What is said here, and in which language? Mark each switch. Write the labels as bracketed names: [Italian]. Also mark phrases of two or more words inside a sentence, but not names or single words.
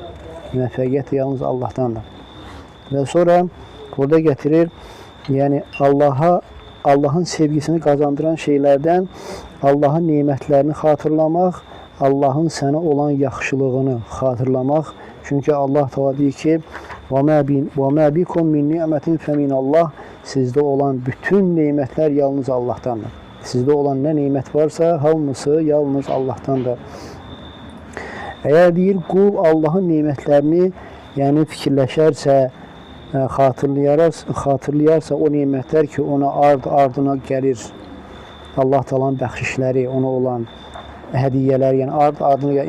[Azerbaijani] Müvəffəqiyyət də yalnız Allahdandır. Və sonra burada gətirir, yəni Allahın sevgisini qazandıran şeylərdən Allahın nemətlərini xatırlamaq, Allahın sənə olan yaxşılığını xatırlamaq. Çünki Allah təala deyir ki, [Arabic] وَمَا بِكُمْ مِنْ نِعْمَةٍ فَمِنَ اللّٰهِ [Azerbaijani] Sizdə olan bütün nemətlər yalnız Allahdandır. Sizdə olan nə nemət varsa, hamısı yalnız Allahdandır. Əgər deyir, qul Allahın nemətlərini yəni fikirləşərsə, xatırlayarsa o nemətlər ki, ona ardına gəlir, Allah talan bəxşişləri, ona olan hədiyyələr, yəni ardına gəlir.